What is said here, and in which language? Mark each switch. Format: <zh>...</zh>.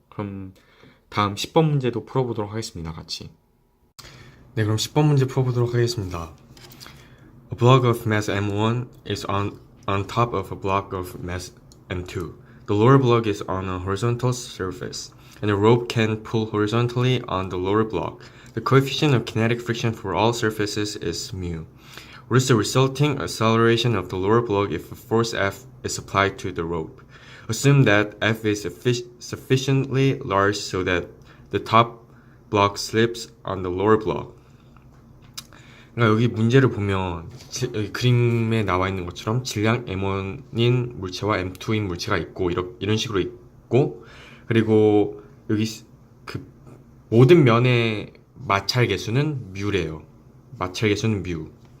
<ko>그럼 다음 10번 문제도 풀어보도록 하겠습니다. 같이. 네, 그럼 10번 문제 풀어보도록 하겠습니다.</ko> <en>A block of mass m1 is on top of a block of mass m2. The lower block is on a horizontal surface, and the rope can pull horizontally on the lower block. The coefficient of kinetic friction for all surfaces is mu. What is the resulting acceleration of the lower block if a force F is applied to the rope? Assume that F is sufficiently large so that the top block slips on the lower block.</en> <ko>그러니까 여기 문제를 보면 여기 그림에 나와 있는 것처럼 질량 M1인 물체와 M2인 물체가 있고 이런 식으로 있고, 그리고 여기 그 모든 면의 마찰 계수는 뮤래요. 마찰 계수는 뮤.</ko>